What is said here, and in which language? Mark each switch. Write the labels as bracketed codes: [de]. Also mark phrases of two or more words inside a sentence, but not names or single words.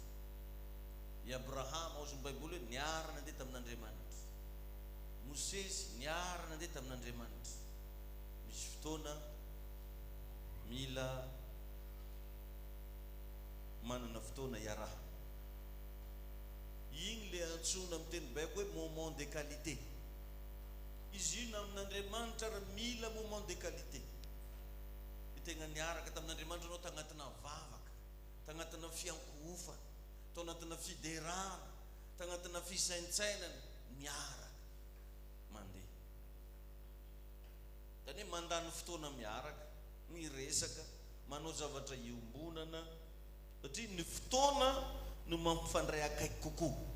[mg] I Abrahama aozon'ny Baiboly hoe niara nandeha tamin'Andriamanitra. Mosesy niara nandeha tamin'Andriamanitra. Misy fotoana mila manana fotoana iarahana. Igny le antsona amin'ny teny baiko hoe [fr] moment de qualité. [mg] Izy io na amin'Andriamanitra raha mila [fr] moment de qualité. [mg] Tegna niaraka tamin'Andriamanitra anao tagnatina vavaka, tagnatina fiankohofana, tagnatina fiderana, tagnatina fisaintsainana, miaraka mandeha. Tany hoe mandany fotoana miaraka, miresaka, manao zavatra iombonana, satria ny fotoana no mampifandray akaiky kokoa.